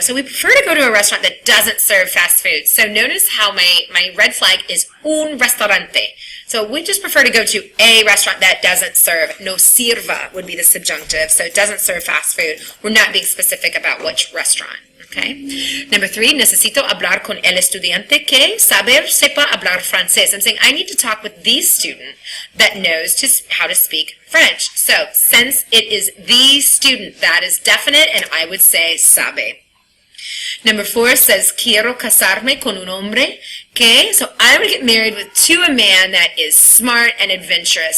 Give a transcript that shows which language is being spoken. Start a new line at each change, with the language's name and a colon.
English: So we prefer to go to a restaurant that doesn't serve fast food. So notice how my red flag is
Spanish: un restaurante.
English: So we just prefer to go to a restaurant that doesn't serve.
Spanish: No sirva
English: would be the subjunctive, so it doesn't serve fast food. We're not being specific about which restaurant. Okay. Number three,
Spanish: necesito hablar con el estudiante que sepa hablar francés.
English: I'm saying I need to talk with the student that knows how to speak French. So since it is the student, that is definite, and I would say sabe. Number four says,
Spanish: quiero casarme con un hombre que,
English: so I would get married to a man that is smart and adventurous.